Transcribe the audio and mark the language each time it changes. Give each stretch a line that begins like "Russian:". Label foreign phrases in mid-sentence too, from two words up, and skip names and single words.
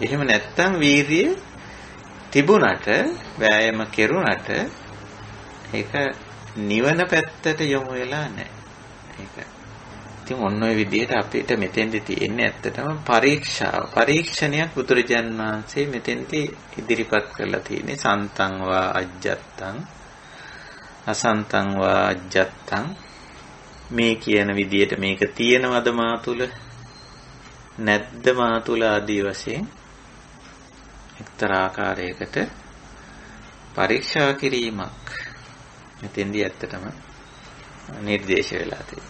Sinhala: එහෙම නැත්තම් වීරිය තිබුණට වෑයම කෙරුණට ඒක නිවන පැත්තට යොමු වෙලා නැහැ. ඒක. ඉතින් ඔන්න ඔය විදිහට අපිට මෙතෙන්දි තියෙන්නේ ඇත්තටම පරීක්ෂණයක් බුදුරජාන් වහන්සේ මෙතෙන්දි ඉදිරිපත් කරලා තියෙන්නේ
Pali: සන්තං වා අජ්ජත්තං අසන්තං වා අජ්ජත්තං
Sinhala: මේ කියන විදිහට මේක තියෙනවද මා තුල නැද්ද මා තුල ආදී වශයෙන් එක්තරා ආකාරයකට පරීක්ෂා කිරීමක් මෙතෙන්දී ඇත්තටම නිර්දේශ වෙලා තියෙනවා.